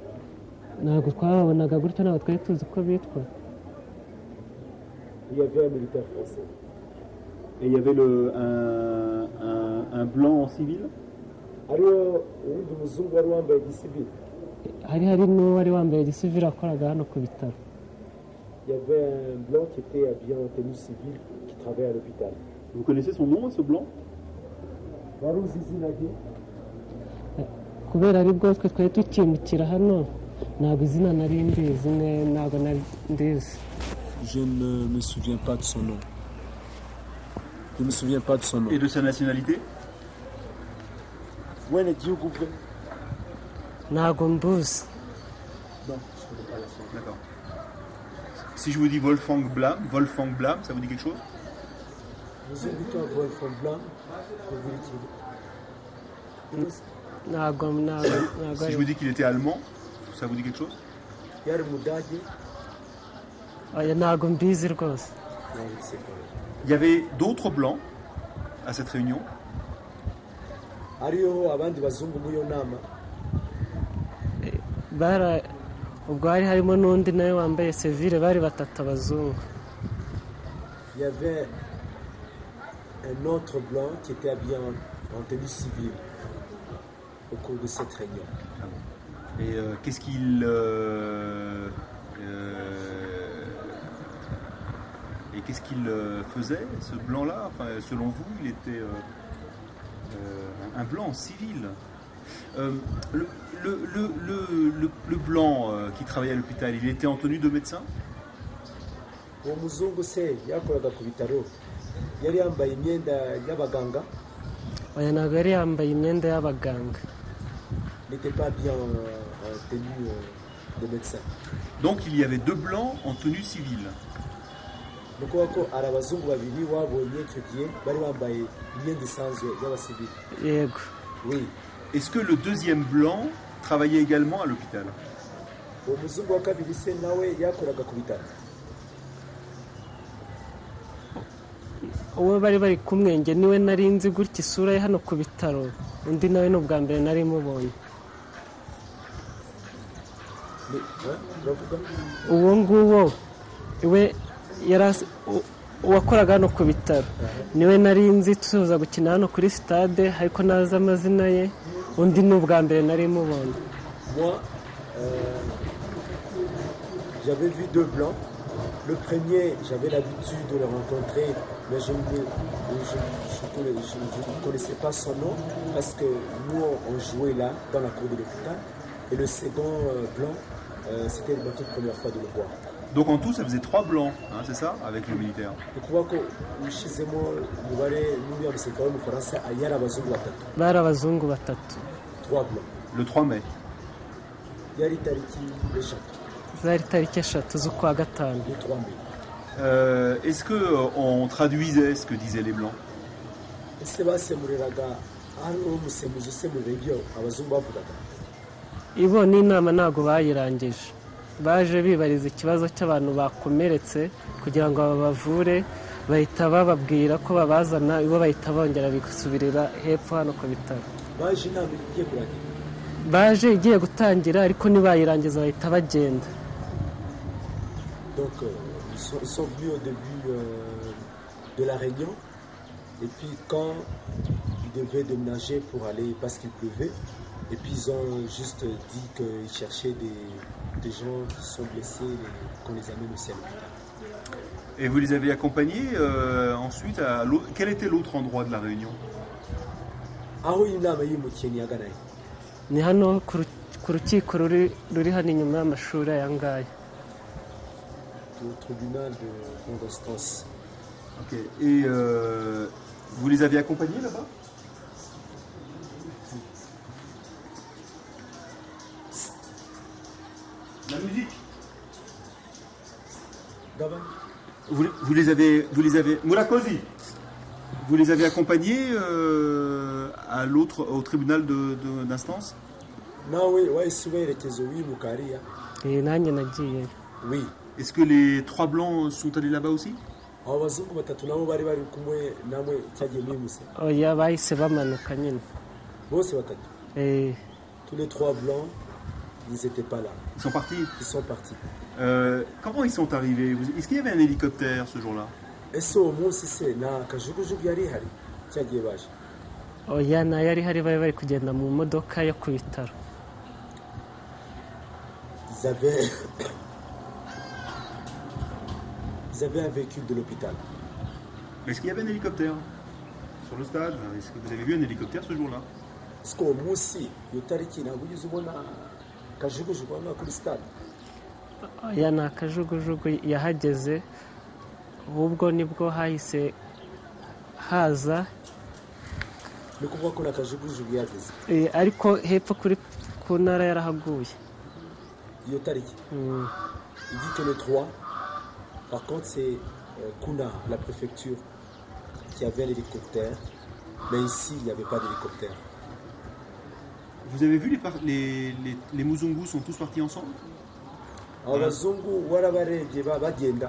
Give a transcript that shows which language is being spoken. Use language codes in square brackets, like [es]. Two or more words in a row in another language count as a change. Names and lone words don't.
[rw] Ntabwo twababonaga gutyo, ntabwo twari tuzi uko bitwa. [fr] Il y avait un militaire français. Et il y avait un blanc en civil? [rw] Hari n'uwari wambaye igisivili akoraga hano ku bitaro. [fr] Il y avait un blanc qui était habillé en tenue civile qui travaillait à l'hôpital. Vous connaissez son nom, ce blanc? [rw] Kubera ari bwo twe twari tukimukira hano ntabwo izina nari ndizi, ntabwo nari ndizi. [fr] Je ne me souviens pas de son nom. Je ne me souviens pas de son nom. Et de sa nationalité? Où est Dieu Gouvré? [rw] Ntabwo mbuzi. [fr] Non, je ne connais pas la son. D'accord. Si je vous dis Wolfgang Blam, ça vous dit quelque chose? Vous invitez à Wolfgang Blam, Si je vous dis qu'il était allemand, ça vous dit quelque chose? [rw] Ntabwo mbizi rwose. [fr] Il y avait d'autres blancs à cette réunion? [rw] Ubwo hari harimo n'undi nawe wambaye civile, bari batatu abazungu. [fr] Il y avait un autre blanc qui était habillé en tenue civile au cours de cette réunion. Et qu'est-ce qu'il faisait, ce blanc-là? Enfin, selon vous, il était un blanc civil. Le blanc qui travaillait à l'hôpital, il était en tenue de médecin? [rw] yari yambaye imyenda y'abaganga. oya ntabwo yari yambaye imyenda y'abaganga. [fr] N'était pas bien en tenue de médecin. Donc il y avait deux blancs en tenue civile. [rw] Ni ukuvuga ko hari abazungu babiri wabonye icyo gihe bari bambaye imyenda isanzwe y'abasivili. yego. [fr] Oui. Est-ce que le deuxième blanc travaillait également à l'hôpital? [rw] uwo muzungu wa kabiri se nawe yakoraga ku bitaro? uwo bari bari kumwenge niwe nari nzi gutya isura ye hano ku bitaro, undi nawe ni ubwa mbere nari mubonye. uravuga uwo nguwo we uwakoraga hano ku bitaro niwe nari nzi tuza gukina hano kuri stade, ariko nazi amazina ye, undi ni ubwa mbere nari mubonye. [fr] Moi, j'avais vu deux blancs. Le premier, j'avais l'habitude de le rencontrer, mais je ne connaissais pas son nom parce que nous, on jouait là, dans la cour de l'hôpital. Et le second blanc, c'était ma toute première fois de le voir. Donc en tout, ça faisait 3 blancs, hein, c'est ça, avec le militaire. [rw] Ni ukuvuga ko ushyizemo umubare n'uriya musirikare w'umufaransa yari abazungu batatu. bari abazungu batatu. [fr] 3 blancs. Le 3 mai. [rw] Yari tariki eshatu. zari tariki 3 z'ukwa gatanu. [fr] Le 3 mai. Est-ce qu'on traduisait ce que disaient les blancs? [rw] Ese basemuriraga hano umusemuzi usemurira ibyo abazungu bavugaga? ibo n'inama ntabwo bayirangije, baje bibariza ikibazo cy'abantu bakomeretse kugira ngo babavure, bahita bababwira ko babazana, ibo bahita bongera bigasubirira hepfo hano ku bitaro. Baje inama igiye kurangira? baje igiye gutangira ariko ntibayirangiza bahita bagenda. [fr] Donc ils sont venus au début de la réunion, et puis quand ils devaient déménager pour aller parce qu'il pleuvait, et puis ils ont juste dit qu'ils cherchaient des gens qui sont blessés et qu'on les amène aussi à l'hôpital. Et vous les avez accompagnés ensuite à l'autre... Quel était l'autre endroit de la réunion? [rw] Aho inama yimukiye ni yaganaye? ni hano ku rukiko ruri hano inyuma y'amashuri aya ngaya. [fr] Au tribunal de grande instance. Ok. Et vous les avez accompagnés là-bas? La musique. Gabon? Vous les avez Mourakosi, vous les avez accompagnés à l'autre, au tribunal d'instance? [rw] Nawe wahise uberekeza wimuka hariya? nanjye nagiye. [fr] Oui. Est-ce que les 3 blancs sont allés là-bas aussi? [rw] abo bazungu batatu nabo bari kumwe namwe cyagiye mwimuse? oya bahise bamanuka nyine. Bose batatu? [fr] Tous les 3 blancs, ils n'étaient pas là. Ils sont partis? Ils sont partis. Comment ils sont arrivés? Est-ce qu'il y avait un hélicoptère ce jour-là? [rw] Ese uwo munsi se nta kajugujugu yari ihari cyagiye baje? oya nta yari hari, bari kugenda mu modoka yo ku bitaro. [fr] Ils avaient un véhicule de l'hôpital. Est-ce qu'il y avait un hélicoptère sur le stade? Est-ce que vous avez vu un hélicoptère ce jour-là? Est-ce qu' [rw] uwo munsi iyo tariki ntabwo ugeze ubona kajugujugu hano kuri stade? oya nta kajugujugu yahageze, ahubwo nibwo hahise haza. Ni ukuvuga ko nta kajugujugu yageze? ariko hepfo ku ntara yarahaguye iyo tariki. [fr] Il dit que le 3, par contre c'est Kuna, la préfecture, qui avait un hélicoptère, mais ici il n'y avait pas d'hélicoptère. Vous avez vu les Muzungus sont tous partis ensemble? [rw] Abazungu warabarebye bagenda?